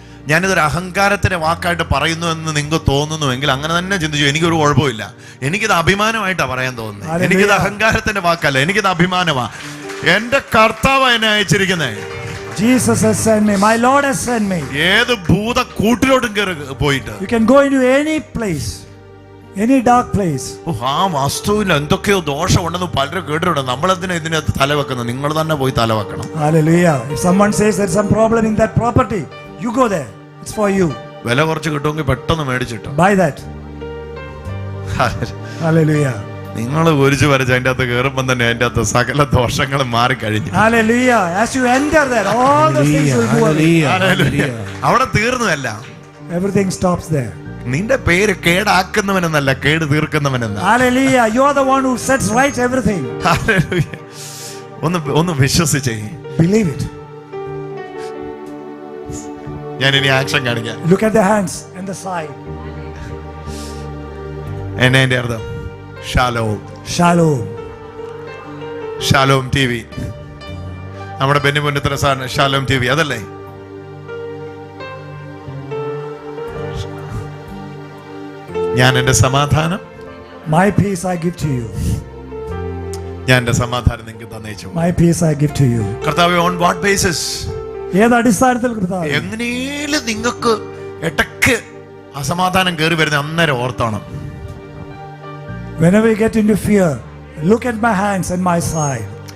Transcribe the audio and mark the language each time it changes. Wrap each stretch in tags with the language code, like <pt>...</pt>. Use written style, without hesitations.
<ml>ഞാനിതൊരു അഹങ്കാരത്തിന്റെ വാക്കായിട്ട് പറയുന്നു എന്ന് നിങ്ങൾക്ക് തോന്നുന്നുവെങ്കിൽ അങ്ങനെ തന്നെ ചിന്തിച്ചു. എനിക്കൊരു കുഴപ്പമില്ല, എനിക്കിത് അഭിമാനമായിട്ടാണ് പറയാൻ തോന്നുന്നത്. എനിക്കിത് അഹങ്കാരത്തിന്റെ വാക്കല്ല, എനിക്കിത് അഭിമാനമാ. എന്റെ കർത്താവ് എന്നെ അയച്ചിരിക്കുന്നത്.</ml> <en>Jesus has sent me. My Lord has sent me.</en> <ml>ഏത് ഭൂത കൂട്ടിലോട്ടും കയറി പോയിട്ട്.</ml> <en>You can go into any place, any dark place.</en> <ml>ആ വസ്തുവിൽ എന്തൊക്കെയോ ദോഷമുണ്ടെന്ന് പലരും കേട്ടിട്ടുണ്ട്. നമ്മളെന്തിനാ ഇതിനകത്ത് തലവെക്കുന്നത്? നിങ്ങൾ തന്നെ പോയി തലവെക്കണം.</ml> <en>Hallelujah. If someone says there's some problem in that property, you go there. It's for you.</en> <ml>വില കുറച്ച് കിട്ടുമെങ്കിൽ പെട്ടെന്ന് മേടിച്ചിട്ടോ.</ml> <en>Buy that. Hallelujah.</en> <ml>നിങ്ങൾ കുരിച്ചു വരച്ച് അതിന്റെ അകത്ത് കയറുമ്പോൾ തന്നെ അതിന്റെ അകത്ത് സകല ദോഷങ്ങളും മാറിക്കഴിഞ്ഞു.</ml> <en>Hallelujah. As you enter there, all the things will go away.</en> <ml>അവിടെ തീർന്നതല്ല.</ml> <en>Everything stops there.</en> <ml>നിന്റെ പേര് കേടാക്കുന്നവനെന്നല്ല, കേട് തീർക്കുന്നവനെന്ന.</ml> <en>Hallelujah. You are the one who sets right everything.</en> <ml>Hallelujah. ഒന്ന് വിശ്വസിച്ചേ.</ml> <en>Believe it.</en> <ml>ഞാൻ ഇനി ആക്ഷൻ കാണിക്കാം.</ml> <en>Look at the hands and the side.</en> <ml>എന്നെ എന്റെ അർത്ഥം ഷാലോം.</ml> <he>Shalom.</he> <ml>Shalom TV. നമ്മുടെ ബെന്നിമുന്നത്ര സാറിന് ഷാലോം TV അതല്ലേ? ഞാൻ എന്റെ സമാധാനം,</ml> <en>My peace I give to you.</en> <ml>ഞാൻ എന്റെ സമാധാനം നിങ്ങൾക്ക് തന്നേച്ചു.</ml> <en>My peace I give to you.</en> <ml>കർത്താവേ,</ml> <en>on what basis?</en> <ml>ഏത് അടിസ്ഥാനത്തിൽ കർത്താവേ? എങ്ങനെയും നിങ്ങൾക്ക് ഇടയ്ക്ക് അസമാധാനം കയറി വരുന്ന അന്നേരം ഓർത്തണം.</ml> <en>Whenever you get into fear, look at my hands and my side.</en>